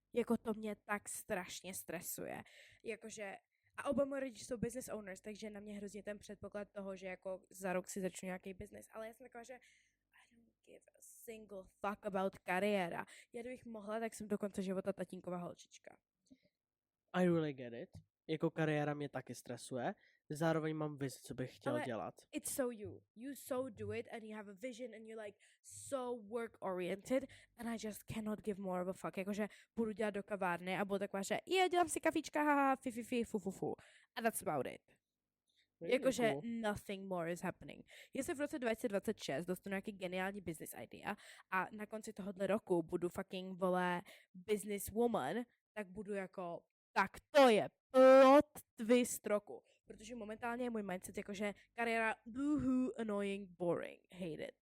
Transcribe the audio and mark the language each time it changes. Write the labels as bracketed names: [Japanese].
[Czech] Jako to mě tak strašně stresuje. Jakože, a oba moje rodiče jsou business owners, takže na mě hrozně ten předpoklad toho, že jako za rok si začnu nějaký business. Ale já jsem taková, že [English] give a single fuck about [Czech] kariéra. Já kdybych mohla, tak jsem do konce života tatínková holčička. [English] I really get it. [Czech] Jako kariéra mě taky stresuje. Zároveň mám vizi, co bych chtěl dělat. [English] It's so you. You so do it and you have a vision and you're like so work oriented and I just cannot give more of a fuck. [Czech] Jakože budu dělat do kavárny a budu taková, že dělám si kafička, haha, fu. [English] And that's about it. [Czech] Jakože [English] nothing more is happening. [Czech] Jestli v roce 2026 dostanu nějaký geniální business idea a na konci tohohle roku budu [English] fucking, [Czech] vole, business woman, tak budu jako, tak to je plot twist roku. Protože momentálně je můj mindset jakože kariéra [English] boohoo, annoying, boring, hate it.